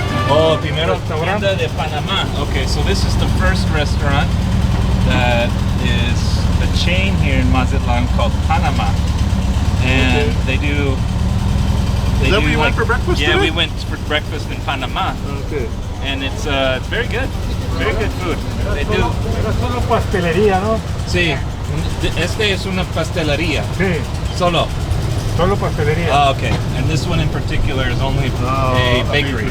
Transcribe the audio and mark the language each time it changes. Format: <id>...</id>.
<es>Oh, primero tienda de Panamá.</es> <en>Okay, so this is the first restaurant that is a chain here in Mazatlan called Panama, and they do. They Is that do where you went for breakfast Yeah, today? we went for breakfast in Panama, Okay. and it's very good. Very good food. They do.</en> <es>Pero es solo pastelería, ¿no? Sí, este es una pastelería. Sí, Solo. solo pastelería.</es> <en>Oh, okay. And this one in particular is only a bakery.</en>